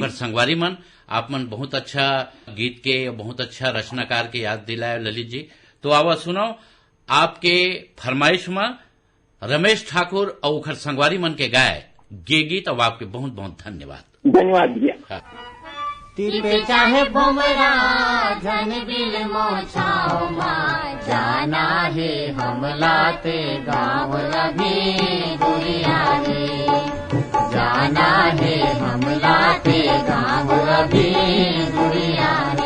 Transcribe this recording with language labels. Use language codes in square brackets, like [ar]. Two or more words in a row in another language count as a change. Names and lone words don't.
[hne] संगवारी मन आप मन बहुत अच्छा गीत के, बहुत अच्छा रचनाकार के याद दिलाए ललित जी। तो आवा सुनो आपके फरमाइश में रमेश ठाकुर और उखर संगवारी मन के गाय गे गीत। अब आपके बहुत बहुत धन्यवाद। धन्यवाद भैया। तिरपे चाहे भुमरा झन बिल मोछाओ माँ, जाना है हमलाते गाँव अभी दुरिया रे, जाना है हमलाते गाँव अभी दुरिया रे।